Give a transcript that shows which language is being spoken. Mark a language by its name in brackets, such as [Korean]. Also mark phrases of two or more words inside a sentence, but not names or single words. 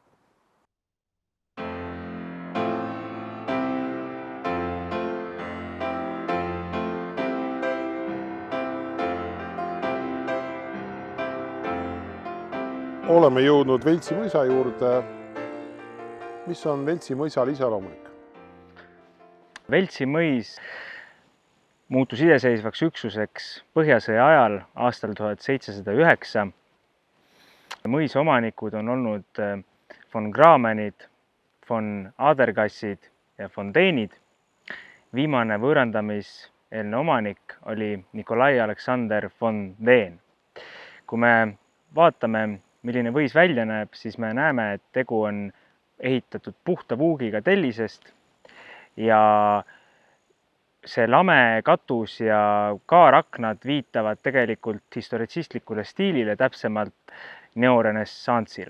[Estonian] Oleme jõudnud Veltsi mõisa juurde. Mis on Veltsi mõisal iseloomulik? Veltsi mõis muutus iseseisvaks üksuseks Põhjasõja ajal aastal 1709. Mõisa omanikud on olnud von Gramenid, von Adergassid ja von Deinid. Viimane võõrandamiseelne omanik oli Nikolai Aleksander von Dehn. Kui me vaatame, milline võis välja näeb, siis me näeme, et tegu on ehitatud puhta puugiga tellisest ja see lame katus ja kaaraknad viitavad tegelikult historitsistlikule stiilile, täpsemalt neorenessantsile.